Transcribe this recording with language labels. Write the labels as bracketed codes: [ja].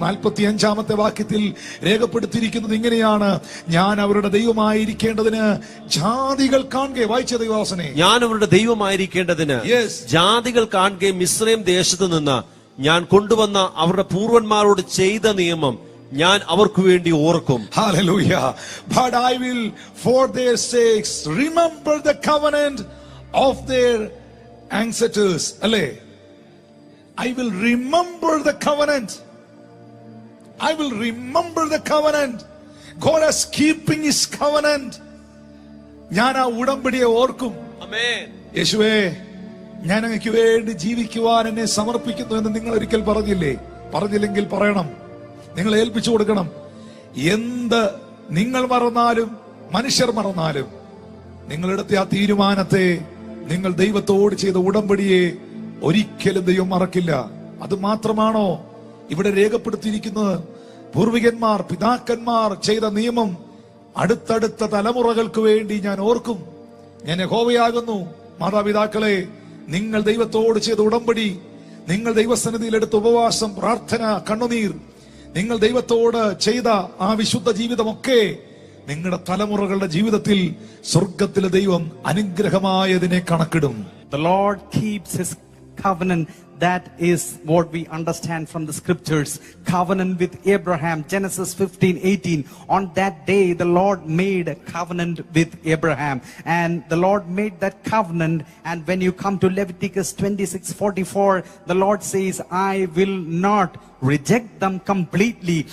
[ml] 45-ാമത്തെ വാക്യത്തിൽ രേഖപ്പെടുത്തിയിരിക്കുന്നത് ഇങ്ങനെയാണ്, ഞാൻ അവരുടെ ദൈവമായിരിക്കേണ്ടതിന് ജാതികൾ കാണുകെ. വായിച്ച ദൈവവാസനെ, ഞാൻ അവരുടെ ദൈവമായിരിക്കേണ്ടതിന് ജാതികൾ കാണുകെ മിസ്രയീം ദേശത്ത് നിന്ന് ഞാൻ കൊണ്ടുവന്ന അവരുടെ പൂർവന്മാരോട് ചെയ്ത നിയമം ഞാൻ അവർക്ക് വേണ്ടി ഓർക്കും. [en] Hallelujah. But I will for their sakes remember the covenant of their ancestors. [ml] അല്ലേ? [en] I will remember the covenant. I will remember the covenant. God is keeping his covenant. [ml] ഞാൻ ആ ഉടമ്പടിയെ ഓർക്കും. യേശുവേ, ഞാൻ അങ്ങയ്ക്ക് വേണ്ടി ജീവിക്കുവാൻ എന്നെ സമർപ്പിക്കുന്നു എന്ന് നിങ്ങൾ ഒരിക്കൽ പറഞ്ഞില്ലേ? പറഞ്ഞില്ലെങ്കിൽ പറയണം, നിങ്ങൾ ഏൽപ്പിച്ചു കൊടുക്കണം. എന്ത് നിങ്ങൾ മറന്നാലും മനുഷ്യർ മറന്നാലും നിങ്ങളെടുത്ത ആ തീരുമാനത്തെ, നിങ്ങൾ ദൈവത്തോട് ചെയ്ത ഉടമ്പടിയെ ഒരിക്കലും ദൈവം മറക്കില്ല. അത് മാത്രമാണോ ഇവിടെ രേഖപ്പെടുത്തിയിരിക്കുന്നത്? പൂർവികന്മാർ, പിതാക്കന്മാർ ചെയ്ത നിയമം അടുത്തടുത്ത തലമുറകൾക്ക് വേണ്ടി ഞാൻ ഓർക്കും. ഞാൻ യഹോവയാകുന്നു. മാതാപിതാക്കളെ, നിങ്ങൾ ദൈവത്തോട് ചെയ്ത ഉടമ്പടി, നിങ്ങൾ ദൈവസന്നിധിയിൽ എടുത്ത ഉപവാസം, പ്രാർത്ഥന, കണ്ണുനീർ, നിങ്ങൾ ദൈവത്തോട് ചെയ്ത ആ വിശുദ്ധ ജീവിതമൊക്കെ നിങ്ങളുടെ തലമുറകളുടെ ജീവിതത്തിൽ സ്വർഗത്തിലെ ദൈവം അനുഗ്രഹമായതിനെ കണക്കിടും. [en] The Lord keeps his covenant. That is what we understand from the scriptures. Covenant with Abraham, Genesis 15:18. On that day, the Lord made a covenant with Abraham. And the Lord made that covenant. And when you come to Leviticus 26:44, the Lord says, I will not reject them completely.